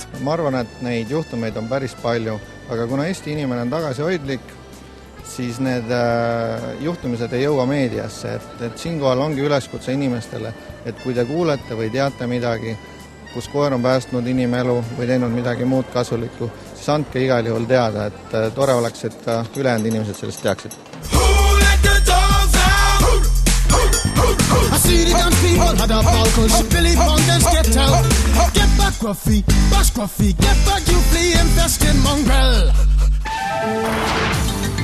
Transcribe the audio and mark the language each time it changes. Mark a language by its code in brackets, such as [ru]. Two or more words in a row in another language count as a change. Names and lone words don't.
[et] Ma arvan, et neid juhtumeid on päris palju, aga kuna Eesti inimene on tagasihoidlik, siis need juhtumised ei jõua meediasse, et siinkohal ongi üleskutse inimestele, et kui te kuulete või teate midagi, kus koer on päästnud inimelu või teinud midagi muud kasulikku, siis andke igal juhul teada, et tore oleks, et ülejäänud inimesed sellest teaksid. [en] I see the young people had a ball cause Billy Fountains get out. Get back Gruffy, bash Gruffy, get back you flea infested mongrel.